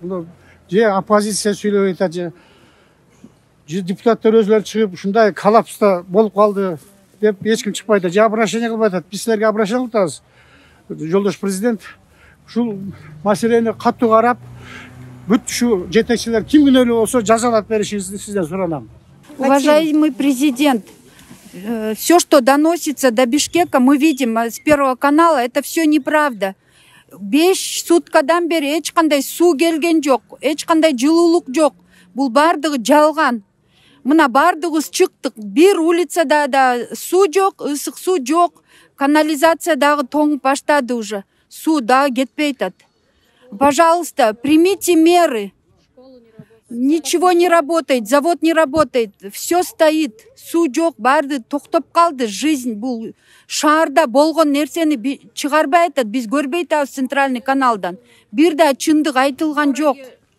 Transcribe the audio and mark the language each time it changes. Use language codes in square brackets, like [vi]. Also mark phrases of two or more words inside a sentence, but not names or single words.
[ky] Же оппозиция сүйлөп атат, же депутаттар өзүлөрү чыгып ушундай коллапста болуп калды деп эч ким чыкпайт, же обращение кылбай атат. Биз силерге обращение кылып атабыз. Жолдош президент ушул маселени катуу карап, бүт ушу жетекчилер ким күнөөлүү болсо жазалап беришиңизди сизден суранам. [ru] Уважаемый президент, все, что доносится до Бишкека, мы видим с Первого канала, это все неправда. [ky] 5 суткадан бери эч кандай суу келген жок, эч кандай жылуулук жок. Бул бардыгы жалган. Мына бардыгыбыз чыктык. Бир улицада да суу жок, ысык суу жок. Канализация дагы тоңуп баштады уже. Суу дагы кетпей атат. [ru] Пожалуйста, примите меры. Ничего не работает, завод не работает, все стоит, [ky] суу жок, барды токтоп калды. Жизнь бул шаарда болгон нерсени чыгарбай атат, биз көрбөй атабыз центральный каналдан. Бир да чындык айтылган жок.